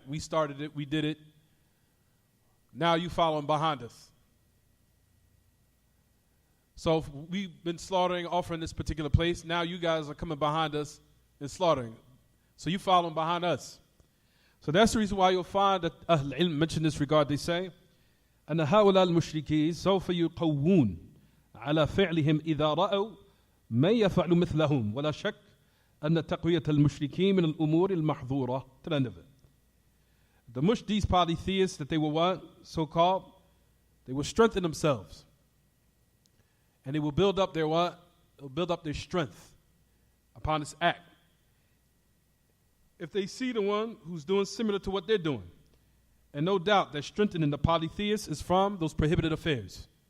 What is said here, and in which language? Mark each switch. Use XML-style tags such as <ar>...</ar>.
<en>We started it, we did it. Now you following behind us. So if we've been slaughtering, offering this particular place. Now you guys are coming behind us and slaughtering. So you following behind us. So that's the reason why you'll find that Ahl Ilm mention this regard. They say,</en> <ar>أن هؤلاء المشركين سوف يقوون على فعلهم إذا رأوا من يفعل مثلهم ولا شك أن تقوية المشركين من الأمور المحظورة</ar> <en>to the end of it. These polytheists that they were what? So-called, they will strengthen themselves. And they will build up their what? They'll build up their strength upon this act. If they see the one who's doing similar to what they're doing. And no doubt that strengthening the polytheists is from those prohibited affairs.</en>